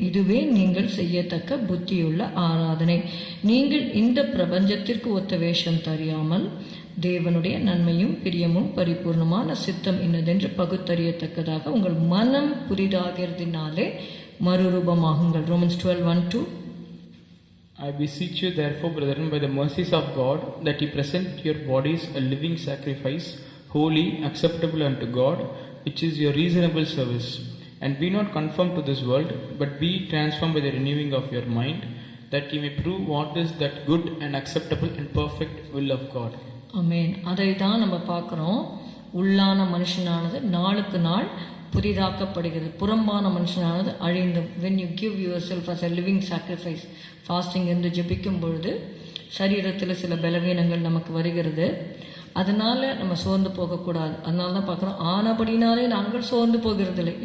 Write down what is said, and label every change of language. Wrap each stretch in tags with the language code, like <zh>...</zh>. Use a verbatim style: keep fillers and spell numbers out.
<ta>இதுவே நீங்கள் செய்யத்தக்க புத்தியுள்ள ஆராதனை. நீங்கள் இந்த பிரபஞ்சத்திற்கு ஒத்த வேஷம் தெரியாமல் தேவனுடைய நன்மையும் பிரியமும் பரிபூர்ணமான சித்தம் இன்னதென்று பகுத்தறியத்தக்கதாக உங்கள் மனம் புதிதாகிறதுனாலே மறுரூபமாகுங்கள்.</ta> <en>Romans twelve one two. I beseech you therefore, brethren, by the mercies of God, that ye present your bodies a living sacrifice, holy, acceptable unto God, which is your reasonable service. And be not conformed to this world, but be transformed by the renewing of your mind, that ye may prove what is that good and acceptable and perfect will of God.</en> <ta>ஆமென். அதை தான் நம்ம பார்க்குறோம். உள்ளான மனுஷனானது நாளுக்கு நாள் புதிதாக்கப்படுகிறது, புறம்பான மனுஷனானது அழிந்து.</ta> <en>when you give yourself as a living sacrifice, fasting</en> <ta>என்று ஜெபிக்கும் பொழுது சரீரத்தில் சில பலவீனங்கள் நமக்கு வருகிறது. அதனால நம்ம சோர்ந்து போகக்கூடாது. அதனால தான் பார்க்குறோம், ஆனபடினாலே நாங்கள் சோர்ந்து போகிறதில்லை.</ta>